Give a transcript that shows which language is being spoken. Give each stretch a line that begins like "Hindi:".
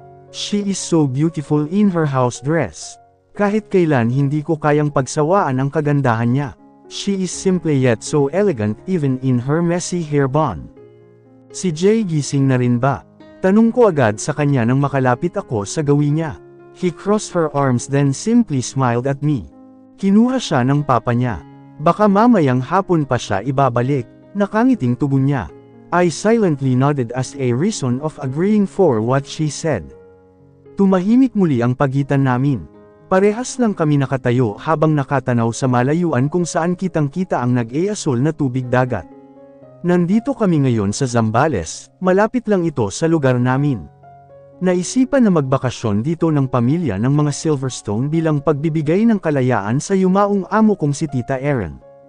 English: She is so beautiful in her house dress.
Filipino: Kahit kailan hindi ko kayang pagsawaan ang kagandahan niya.
English: She is simply yet so elegant even in her messy hair bun.
Filipino: Si Jay gising na rin ba? Tanong ko agad sa kanya nang makalapit ako sa gawi niya.
English: He crossed her arms then simply smiled at me.
Filipino: Kinuha siya ng papa niya. Baka mamayang hapon pa siya ibabalik, nakangiting tugon niya.
English: I silently nodded as a reason of agreeing for what she said.
Filipino: Tumahimik muli ang pagitan namin. Parehas lang kami nakatayo habang nakatanaw sa malayuan kung saan kitang-kita ang nag-easol na tubig dagat. Nandito kami ngayon sa Zambales, malapit lang ito sa lugar namin. Naisipan na magbakasyon dito ng pamilya ng mga Silverstone bilang pagbibigay ng kalayaan sa yumaong amo kong si Tita Erin.